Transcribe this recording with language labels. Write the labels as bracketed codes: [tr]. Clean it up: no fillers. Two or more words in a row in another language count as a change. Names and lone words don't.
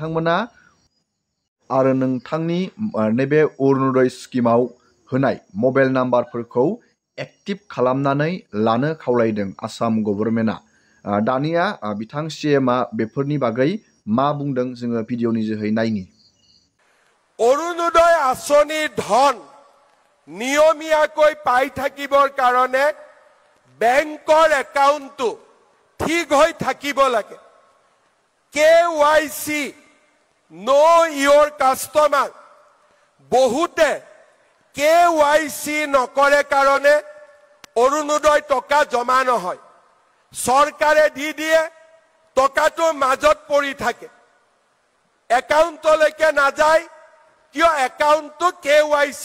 [brx] नोंथांनि नैबे अरुणोदय स्किमाव होनाय मबाइल नाम्बारफोरखौ एक्टिभ खालामनानै लानो खावलायदों आसाम गभर्नमेन्टआ दानिया बिथां CMआ बेफोरनि बागै मा बुंदों जोङो भिडिअनि जोहै नायनि [as] অৰুণোদয় আঁচনিৰ ধন নিয়মীয়াকৈ পাই থাকিবৰ কাৰণে বেংকৰ একাউণ্টটো ঠিক হৈ থাকিব লাগে KYC know your customer বহুতে KYC নকৰে কাৰণে অৰুণোদয় টকা জমা নহয় চৰকাৰে দি দিয়ে টকাটো মাজত পৰি থাকে একাউণ্টলৈকে নাযায় কিয় একাউণ্টটো KYC